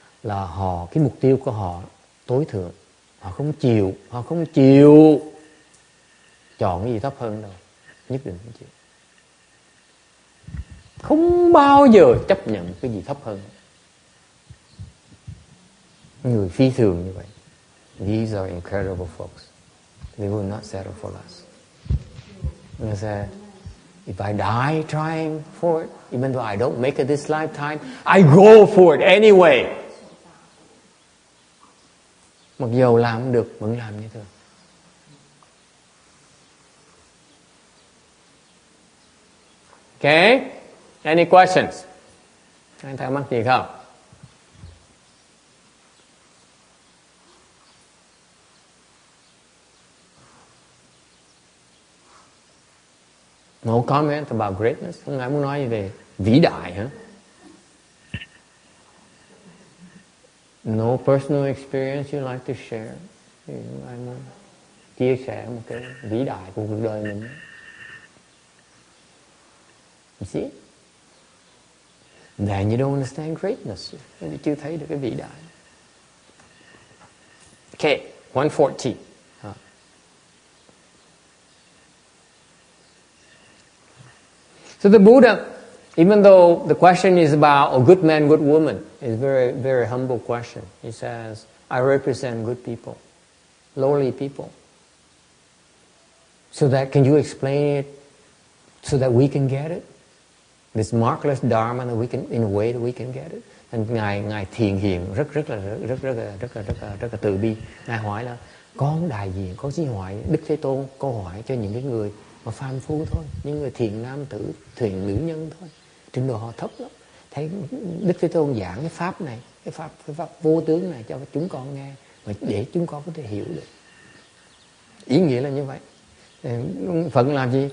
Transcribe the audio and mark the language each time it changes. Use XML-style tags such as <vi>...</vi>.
<vi>Là cái mục tiêu của họ tối thượng. Họ không chịu chọn cái gì thấp hơn đâu. Nhất định không chịu. Không bao giờ chấp nhận cái gì thấp hơn. Người phi thường như vậy.</vi> <en>These are incredible folks. They will not settle for less. They say, if I die trying for it, even though I don't make it this lifetime, I go for it anyway.</en> <vi>Mặc dù làm không được, vẫn làm như thường.</vi> <en>Okay? Any questions?</en> <vi>Anh thắc mắc gì không?</vi> <en>No comment about greatness?</en> <vi>Không ai muốn nói gì về vĩ đại hả?</vi> <en>No personal experience you like to share?</en> <vi>Ai muốn chia sẻ một cái vĩ đại của cuộc đời mình?</vi> <en>You see? Then you don't understand greatness.</en> <vi>Vì chưa thấy được cái vĩ đại.</vi> <en>Okay, 114. So the Buddha, even though the question is about a good man, good woman, it's a very, very humble question. He says, I represent good people, lowly people. So that, can you explain it so that we can get it? This markless dharma, that we can, in a way that we can get it.</en> <vi>And ngài thiền hiền rất là từ bi. Ngài hỏi là có đại diện, có chí hoại Đức Thế Tôn câu hỏi cho những cái người mà phàm phu thôi, những người thiền nam tử, thiền nữ nhân thôi, trình độ họ thấp lắm. Thấy Đức Thế Tôn giảng cái pháp này, cái pháp vô tướng này cho chúng con nghe, mà để chúng con có thể hiểu được. Ý nghĩa là như vậy. Phật làm gì?</vi>